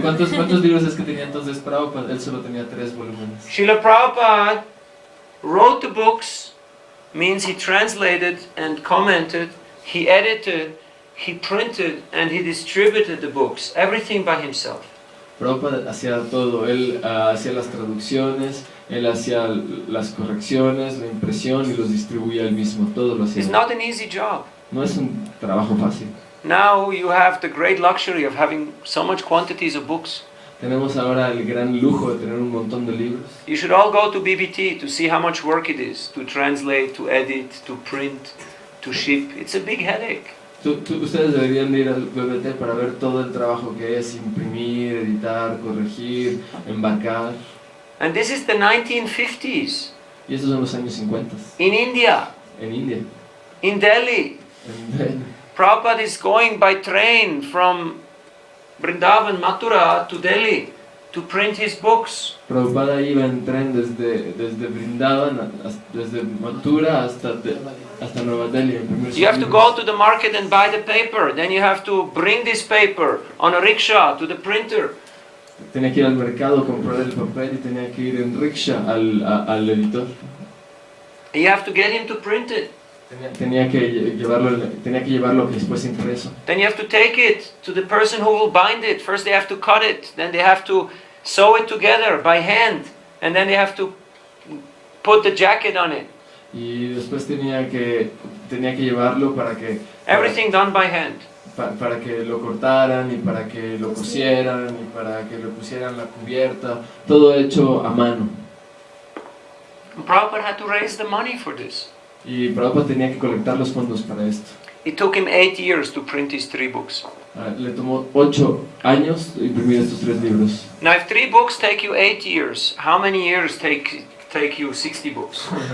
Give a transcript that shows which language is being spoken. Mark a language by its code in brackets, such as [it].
[es] ¿Cuántos libros es que tenía entonces Prabhupada? Él solo tenía 3 volúmenes. [en] Srila Prabhupada wrote the books, means he translated and commented, he edited, he printed and he distributed the books, everything by himself. [es] Prabhupada hacía todo, él hacía las traducciones, él hacía las correcciones, la impresión y los distribuía él mismo, todo lo hacía. [en] It's not an easy job. [es] No es un trabajo fácil. [en] Now you have the great luxury of having so much quantities of books. [es] Tenemos ahora el gran lujo de tener un montón de libros. [en] You should all go to BBT to see how much work it is to translate, to edit, to print, to ship. It's a big headache. [es] Ustedes deberían ir al BBT para ver todo el trabajo que es imprimir, editar, corregir, embarcar. [en] And this is the 1950s. [es] Y esos son los años 50. [en] In India, [es] En India. [en] in Delhi. Prabhupada is going by train from Vrindavan, Mathura to Delhi to print his books. [es] Prabhupada iba en tren desde Vrindavan, desde Mathura hasta Nueva Delhi. [en] You have to go to the market and buy the paper. Then you have to bring this paper on a rickshaw to the printer. [es] Tenía que ir al mercado, comprar el papel y tenía que ir en rickshaw al editor. [en] And you have to get him to print it. [es] Tenía que llevarlo después impreso. [en] Then you have to take it to the person who will bind it. First they have to cut it, then they have to sew it together by hand, and then they have to put the jacket on it. [es] Y después tenía que llevarlo para que [en] Everything done by hand. [es] para que lo cortaran y para que lo cosieran y para que lo pusieran la cubierta, todo hecho a mano. [en] And Prabhupada had to raise the money for this. [es] Y Prabhupada tenía que colectar los fondos para esto. [en] It took him 8 years to print his 3 books. [es] Le tomó 8 años imprimir estos 3 libros. [en] Now if 3 books take you 8 years, how many years take you 60 books?